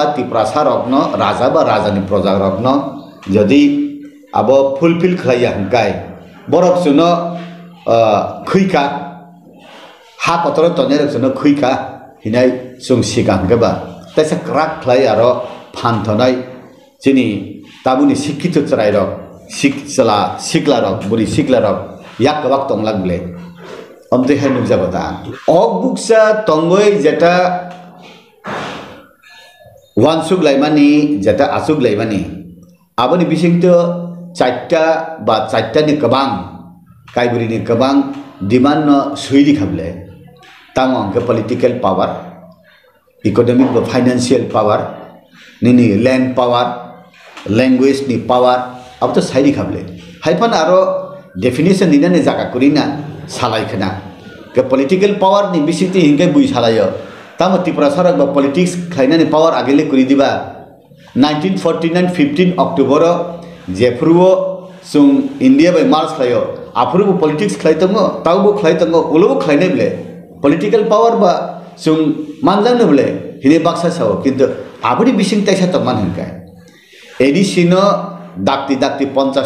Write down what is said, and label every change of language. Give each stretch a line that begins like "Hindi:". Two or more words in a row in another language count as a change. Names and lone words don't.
Kok Borok: त्रिपुरा सारकन राजा बा राजानि प्रजा रकन जदि अब फुलफिल खलाया हंकाय बरक सुनो खैका हा कतर तनेर सुनो खैका हिनाय जों सिगां हंगबा तैसा क्राक खलाय आरो फानथनाय जोंनि ताबुनि शिक्षित चराय रक सिक्ला रक बुरि सिक्ला रक याक कबाक तंलागले अमते हाय नुजाबता अक बुकसा तंगय जेटा वानसुक लाइमानि जेटा आसुक लाइमानि आबनि बिसिंत चारटा बा चारटानि गोबां कायबुरिनि गोबां डिमान्ड न सुइदि खाबले ताम अंक
English: political power economic
Kok Borok: बा
English: financial power
Kok Borok: निनि
English: land power
Kok Borok: लैंग्वेज नि पावर अब तो साइडि खाबले हाइफान आरो डेफिनेशन निनाने जागा कुरिना सालायखना के
English: political power
Kok Borok: नि बिसिंति हिंगे बुइ सालायो ताम त्रिपुरा सरकार बा पॉलिटिक्स खाइनानि पावर आगेले कुरि दिबा 1949 15 अक्टोबर जेफ्रुओ जों इंडिया बाय मार्च खायो आफुरबो पॉलिटिक्स खाइतंगो तावबो खाइतंगो उलबो खाइनाय बिले
English: political power
Kok Borok: बा जों मानजांनो बिले हिने बाक्सा साव किन्तु आबनि बिसिं ताइसा तमान हिंकाय एडिसिनो दाक्ति 50